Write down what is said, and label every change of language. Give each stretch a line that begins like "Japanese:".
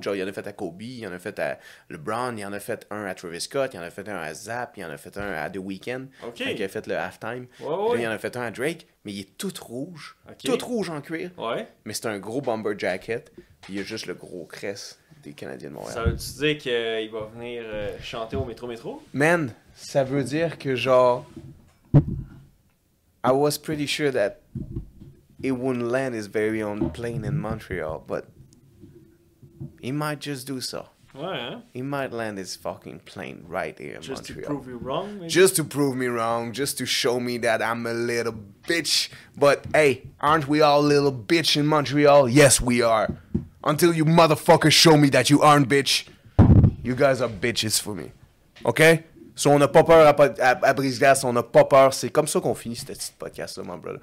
French: Genre, il y en a fait à Kobe, il y en a fait à LeBron, il y en a fait un à Travis Scott, il y en a fait un à Zap, il y en a fait un à The Weeknd. Ok. Quand il a fait le halftime. Ouais, Puis là, ouais. il y en a fait un à Drake, mais il est tout rouge. Ok. Tout rouge en cuir. Ouais. Mais c'est un gros bomber jacket. Puis il y a juste le gros crest des Canadiens de Montréal. Ça veut-tu dire qu'il va venir chanter au métro?
English: Man,
French: ça veut dire que genre
English: I was pretty sure that it wouldn't land his very own plane in Montreal, but he might just do so. Ouais, hein? He might land his fucking plane right here in Just to Montreal. prove you wrong, maybe? Just to prove me wrong, just to show me that I'm a little bitch. But hey, aren't we all little bitch in Montreal? Yes, we are. Until you motherfuckers show me that you aren't bitch, you guys are bitches for me. OK?
French: So on n'a pas peur à Brise-Glace, on n'a pas peur. C'est comme ça qu'on finit ce petit podcast-là,
English: my brother.